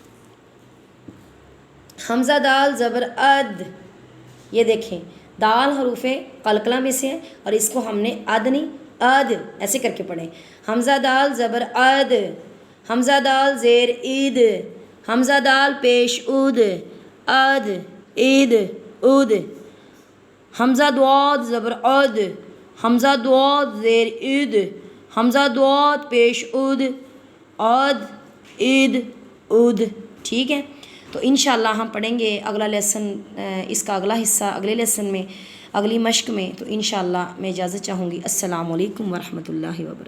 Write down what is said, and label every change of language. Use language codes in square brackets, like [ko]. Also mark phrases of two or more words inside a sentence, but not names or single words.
[ur] حمزہ دال زبر اد، یہ دیکھیں دال حروف قلقلہ میں سے ہے اور اس کو ہم نے اد نہیں اد ایسے کر کے پڑھیں، حمزہ دال زبر اد، حمزہ دال زیر عید، حمزہ دال پیش اد، اد عید اد، حمزہ دعاد زبر عد، حمزہ دعاد زیر عد، حمزہ دعاد پیش اد، عد عید اد، ٹھیک ہے. تو انشاءاللہ ہم پڑھیں گے اگلا لیسن، اس کا اگلا حصہ اگلے لیسن میں، اگلی مشق میں. تو انشاءاللہ میں اجازت چاہوں گی. [ar] السلام علیکم ورحمۃ اللہ وبرکاتہ.